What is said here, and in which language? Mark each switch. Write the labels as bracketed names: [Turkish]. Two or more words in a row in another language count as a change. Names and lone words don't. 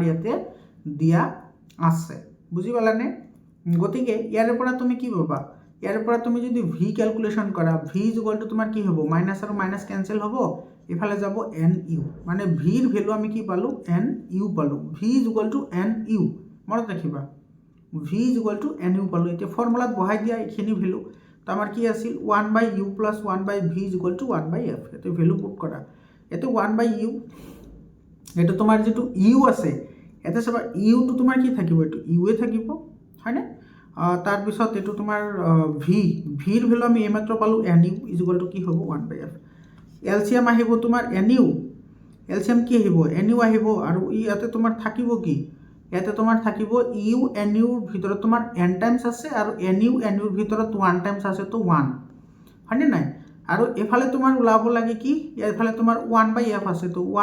[Assamese] ইয়াতে দিয়া আছে বুজি পালানে গতিকে ইয়াৰ পৰা তুমি কি পাবা ইয়াৰ পৰা তুমি যদি [English] V calculation [Assamese] কৰা [English] V is equal to [Assamese] তোমাৰ কি হ'ব মাইনাস আৰু মাইনাস ক্যান্সেল হ'ব ইফালে যাব [English] n u [Assamese] মানে ভিৰ ভ্যালু আমি কি পালো এন ইউ পালো [English] V is equal to n u [Assamese] মনত ৰাখিবা [English] V is equal to n u [Assamese] পালো এতিয়া ফৰ্মুলাত বহাই দিয়া এইখিনি ভ্যালু তো আমাৰ কি আছিল 1/u + 1/v ইজ [English] equal to [Assamese] 1/f এতে ভ্যালু পুট কৰা এতে 1/u এটা তোমাৰ যেটো ইউ আছে এতে সবা ইউ তো তোমাৰ কি থাকিব এটো ইউ এ থাকিব হয়নে তার পিছত এটো তোমাৰ ভি ভিৰ ভ্যালু আমি এইমাত্ৰ পালো [English] n u is equal to [Assamese] কি হ'ব 1/f এলসিএম আহিব তোমাৰ [English] n u [Assamese] এলসিএম কি আহিব [English] n u [Assamese] আহিব আৰু ইয়াতে তোমাৰ থাকিব কি ইয়াতে তোমাৰ থাকিব ইউ এন ইউৰ ভিতৰত তোমাৰ [English] n times [Assamese] আছে আৰু এন ইউৰ ভিতৰত 1 টাইমছ আছে তো 1 হয়নে নাই আৰু এফালে তোমাৰ ওলাব লাগে কি এফালে তোমাৰ 1/f আছে তো